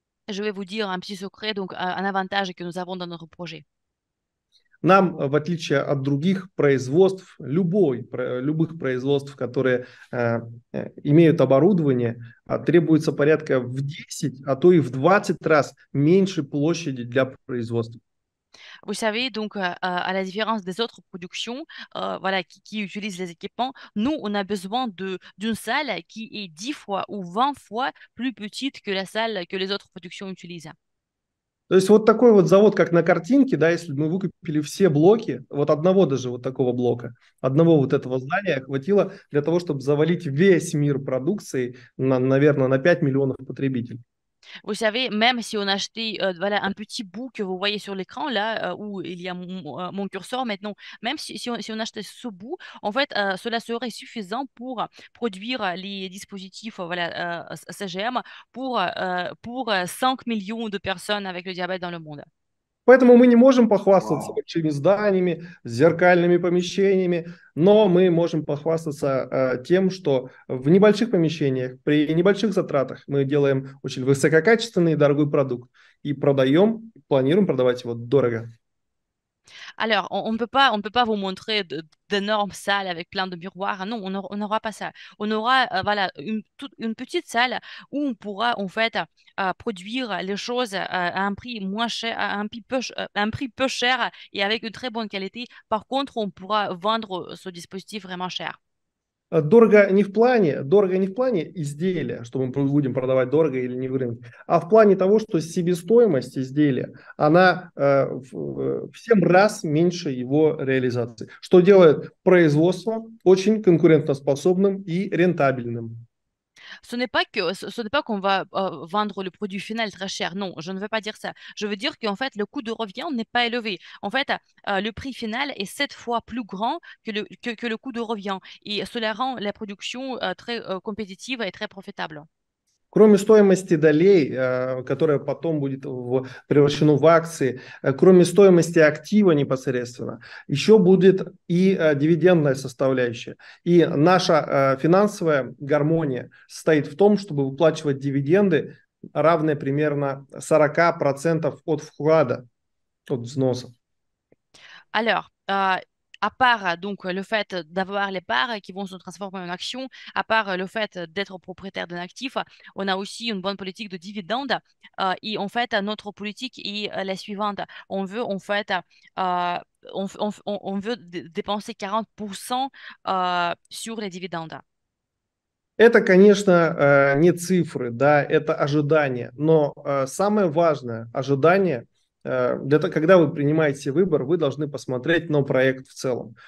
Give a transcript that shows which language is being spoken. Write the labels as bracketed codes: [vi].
[fr] Je vais vous dire un petit secret, donc un avantage que nous avons dans notre projet. [ru] Нам, в отличие от других производств, любых производств, которые имеют оборудование, требуется порядка в 10, а то и в 20 раз меньше площади для производства. [fr] Vous savez, donc, à la différence des autres productions, voilà, qui utilisent les équipements, nous, on a besoin d'une salle qui est 10 fois ou 20 fois plus petite que la salle que les autres productions utilisent. [ru] То есть вот такой вот завод, как на картинке, да, если бы мы выкупили все блоки, вот одного даже вот такого блока, одного вот этого здания хватило для того, чтобы завалить весь мир продукцией, наверное, на 5 миллионов потребителей. [fr] Vous savez, même si on achetait voilà, un petit bout que vous voyez sur l'écran, là, où il y a mon curseur maintenant, même si on achetait ce bout, en fait, cela serait suffisant pour produire les dispositifs voilà, CGM pour 5 millions de personnes avec le diabète dans le monde. [ru] Поэтому мы не можем похвастаться Wow. большими зданиями, зеркальными помещениями, но мы можем похвастаться тем, что в небольших помещениях, при небольших затратах мы делаем очень высококачественный и дорогой продукт и продаем, планируем продавать его дорого. [fr] Alors, on ne peut pas vous montrer d'énormes salles avec plein de miroirs. Non, on n'aura pas ça. On aura voilà, une petite salle où on pourra en fait produire les choses à un prix moins cher, à un prix peu cher et avec une très bonne qualité. Par contre, on pourra vendre ce dispositif vraiment cher. [ru] Дорого не в плане изделия, что мы будем продавать дорого или не в рынке, а в плане того, что себестоимость изделия, она в 7 раз меньше его реализации, что делает производство очень конкурентоспособным и рентабельным. [fr] Ce n'est pas qu'on va vendre le produit final très cher. Non, je ne veux pas dire ça. Je veux dire qu'en fait, le coût de revient n'est pas élevé. En fait, le prix final est 7 fois plus grand que le coût de revient. Et cela rend la production très compétitive et très profitable. [ru] Кроме стоимости долей, которая потом будет превращена в акции, кроме стоимости актива непосредственно, еще будет и дивидендная составляющая. И наша финансовая гармония состоит в том, чтобы выплачивать дивиденды, равные примерно 40% от вклада, от взноса. [fr] Alors, à part donc le fait d'avoir les parts qui vont se transformer en actions, à part le fait d'être propriétaire d'un actif, on a aussi une bonne politique de dividendes. Et en fait, notre politique est la suivante. On veut en fait, on veut dépenser 40% sur les dividendes. [ru] Это, конечно, не цифры, да, это ожидания, но самое важное ожидание, когда вы принимаете выбор, вы должны посмотреть на проект в целом.